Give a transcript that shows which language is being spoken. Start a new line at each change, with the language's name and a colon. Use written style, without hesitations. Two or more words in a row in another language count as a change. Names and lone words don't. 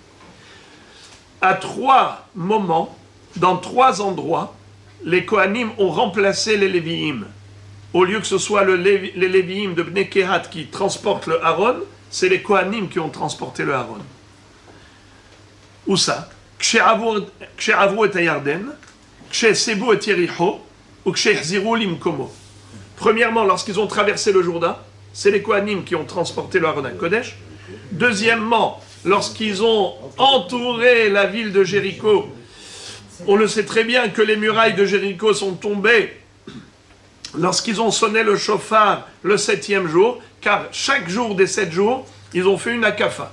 French: À 3 moments, dans 3 endroits, les Kohanim ont remplacé les Lévi'im. Au lieu que ce soit les Lévi'im de Bnei Kehat qui transportent le Aaron, c'est les Kohanim qui ont transporté le Aaron. Où ça?
Hebrew: כשעברו את הירדן, כשסבבו את יריחו, או כשהחזירו למקומו.
French: Premièrement, lorsqu'ils ont traversé le Jourdain, c'est les Kohanim qui ont transporté le Aaron à Kodesh. Deuxièmement, lorsqu'ils ont entouré la ville de Jéricho, on le sait très bien que les murailles de Jéricho sont tombées lorsqu'ils ont sonné le chauffard le 7e jour, car chaque jour des 7 jours, ils ont fait une akafa.